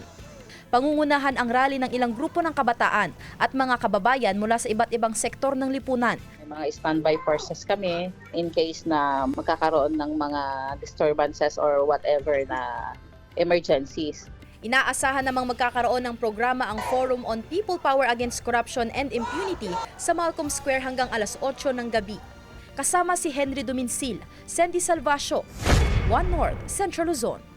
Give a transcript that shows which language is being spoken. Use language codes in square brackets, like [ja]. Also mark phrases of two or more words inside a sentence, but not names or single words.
[tl] Pangungunahan ang rally ng ilang grupo ng kabataan at mga kababayan mula sa iba't ibang sektor ng lipunan. May mga [en] standby forces [tl] kami [en] in case [tl] na magkakaroon ng mga [en] disturbances or whatever [tl] na emergencies. Inaasahan namang magkakaroon ng programa ang Forum on People Power Against Corruption and Impunity sa Malcolm Square hanggang alas 8 ng gabi. Kasama si Henry Duminsil, Sandy Salvacio, One North, Central Luzon.